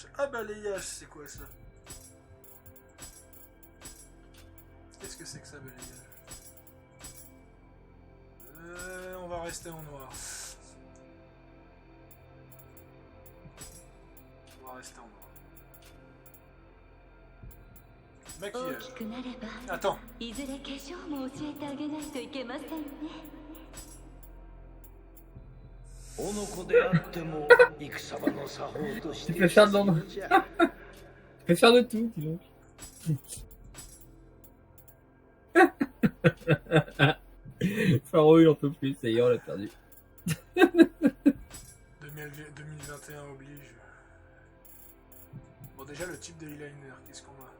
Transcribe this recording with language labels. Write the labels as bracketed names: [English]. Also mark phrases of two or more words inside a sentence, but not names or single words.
[French] Ah, balayage, c'est quoi ça? Qu'est-ce que c'est que ça, balayage? On va rester en noir. On va rester en noir. [Japanese] 大 [French] Maquillage. [Japanese] きくなれば [French] Attends. [Japanese] いずれ化粧も教えてあげないといけませんねおの子であっても戦場の作法として [French] Tu peux faire de Tu peux faire de tout, dis donc. Faro, il en peut plus, ça y est, on l'a perdu. 2021 oblige. Bon, déjà, le type de eyeliner, qu'est-ce qu'on a?